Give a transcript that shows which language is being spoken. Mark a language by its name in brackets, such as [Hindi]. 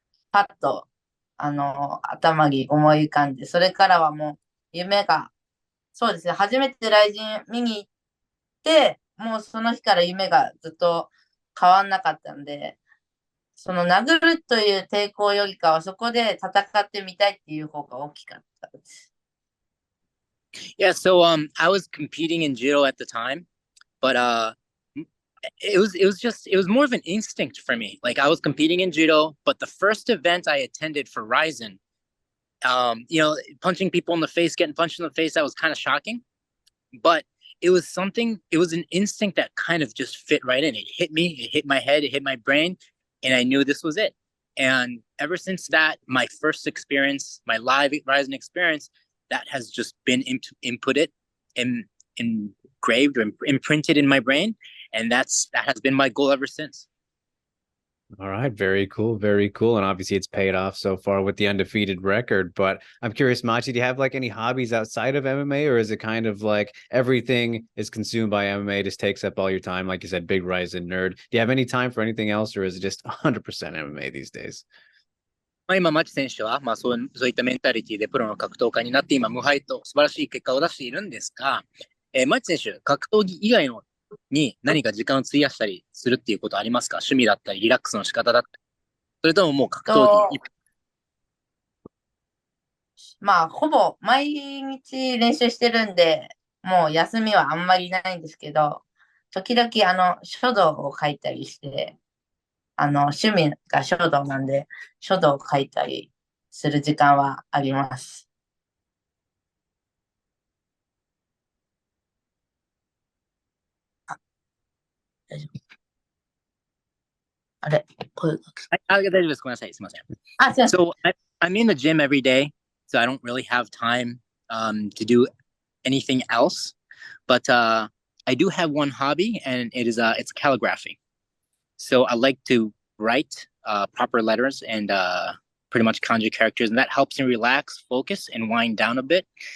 [Japanese] パッと、頭に思い浮かんで、それからはもう夢が、そうですね、初めてライジン見に行って、もうその日から夢がずっと変わんなかったんで、その殴るという抵抗よりかは、そこで戦ってみたいっていう方が大きかったです。 [English] Yeah, so I was competing in judo at the time, but it was more of an instinct for me. Like I was competing in judo, but the first event I attended for Ryzen, punching people in the face, getting punched in the face, that was kind of shocking. But it was an instinct that kind of just fit right in. It hit me, it hit my head, it hit my brain, and I knew this was it. And ever since that, my first experience, my live Ryzen experience, that has just been inputted and engraved or imprinted in my brain. And that has been my goal ever since. All right. Very cool. Very cool. And obviously it's paid off so far with the undefeated record. But I'm curious, Machi, do you have like any hobbies outside of MMA, or is it kind of like everything is consumed by MMA, just takes up all your time? Like you said, big Ryzen nerd. Do you have any time for anything else, or is it just 100% MMA these days? [Japanese] 今、マチ選手は、そういったメンタリティでプロの格闘家になって、今、無敗と素晴らしい結果を出しているんですが、マチ選手、格闘技以外に何か時間を費やしたりするっていうことありますか？趣味だったり、リラックスの仕方だったり。それとももう格闘技？ほぼ毎日練習してるんで、もう休みはあんまりないんですけど、時々書道を書いたりして、趣味が書道なんで、書道を書いたりする時間はあります。大丈夫？あれ？声が。大丈夫です。ごめんなさい。すみません。すいません。 [English] So I'm in the gym every day, so I don't really have time to do anything else. But I do have one hobby, and it's calligraphy. So I like to write proper letters and pretty much kanji characters, and that helps me relax, focus, and wind down a bit.